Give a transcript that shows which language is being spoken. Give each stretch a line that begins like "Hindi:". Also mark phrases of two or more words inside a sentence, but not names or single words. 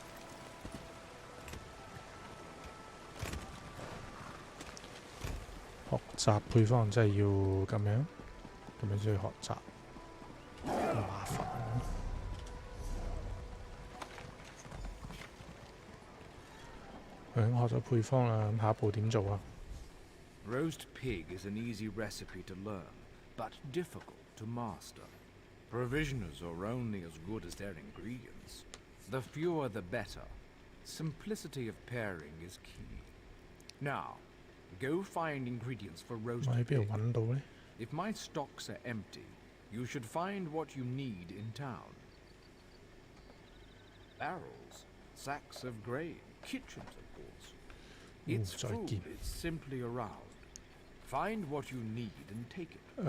Cantonese: 學習配方真係要咁樣先去學習，咁麻煩。學咗配方啦，咁下一步點做啊
English: Roast pig is an easy recipe to learn, but difficult to master. Provisioners are only as good as their ingredients. The fewer the better. Simplicity of pairing is key. Now, go find ingredients for roast
Cantonese: 我喺邊
English: pig.
Cantonese: 度揾到呢？
English: If my stocks are empty, you should find what you need in town. Barrels, sacks of grain, kitchens, of course. It's food, it's simply around. Find what you need and take it.